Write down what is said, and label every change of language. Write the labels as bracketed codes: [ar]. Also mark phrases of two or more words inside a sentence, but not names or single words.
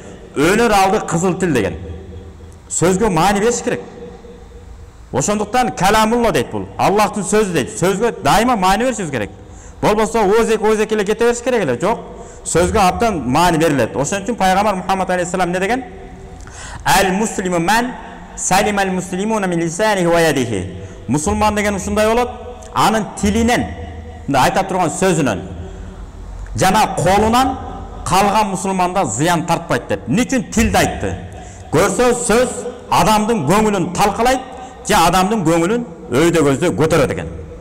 [ky] Өнөр алды кызыл тил деген. Сөзгө маани бериш керек. Ошондуктан каламулла дейт бул. Аллахтын сөзү дейт. Сөзгө дайыма маани беришибиз керек. Болбосо өзек эле кете бериш керек эле. Жок. Сөзгө абдан маани берилет. Ошон үчүн пайгамбар Мухаммад алейхиссалам эмне деген? [ar] المسلم من سلم المسلمون من لسانه ويده. [ky] Мусулман деген ушундай болот. Анын тилинен, айта турган сөзүнөн жана колунан калган мусулманда зыян тартпайт деп. Эмне үчүн тилди айтты? Көрсө сөз адамдын көңүлүн талкалайт, же адамдын көңүлүн өйдө көздө көтөрөт экен.